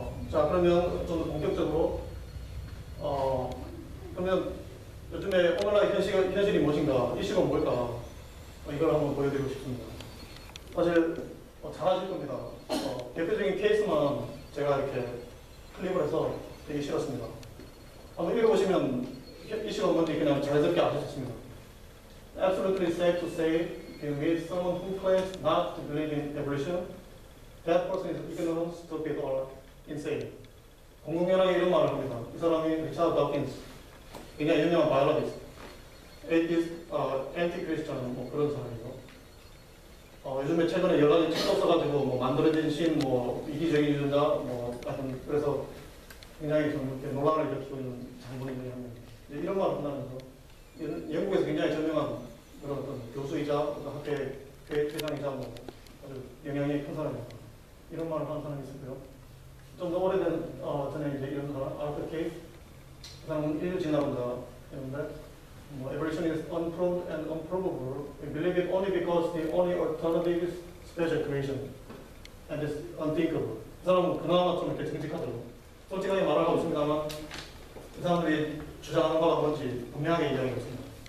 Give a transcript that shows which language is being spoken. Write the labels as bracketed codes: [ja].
[ko] 자 그러면 좀 더 본격적으로 그러면 요즘에 오늘날 현실이 무엇인가, 이슈가 뭘까, 이걸 한번 보여드리고 싶습니다. 사실 잘 아실 겁니다. 대표적인 케이스만 제가 이렇게 클릭을 해서 되게 싫었습니다. 한번 읽어보시면 이슈가 뭔지 그냥 자연스럽게 아실 수 있습니다. [en] Absolutely safe to say, if you meet someone who claims not to believe in evolution, that person is ignorant, stupid, or insane. [ko] 공공연하게 이런 말을 합니다. 이 사람이 리차드 더킨스, 굉장히 유명한 바이올로지스트, 에이티스트, 엔티-크리스천 뭐 그런 사람이고, 요즘에 최근에 여러 가지 책도 써가지고 뭐 만들어진 신, 뭐 이기적인 유전자, 뭐 하여튼 그래서 굉장히 좀 이렇게 논란을 일으키고 있는 장본인 중에 한 명입니다. 이런 말을 한다면서 영국에서 굉장히 저명한 그런 어떤 교수이자 학회 회장이자 뭐 아주 영향력이 큰 사람입니다. 이런 말을 하는 사람이 있었고요. 좀 더 오래된 전에 이제 이런 사람 아르터 케이스, 그 사람은 인류 진화론자였는데 뭐 [en] evolution is unproved and unprovable. We believe it only because the only alternative is special creation and it's unthinkable. [ko] 그 사람은 그나마 좀 이렇게 정직하더라고요. 솔직하게 말을 하고 있습니다만 그 사람들이 주장하는 바가 뭔지 분명하게 이야기하고 있습니다.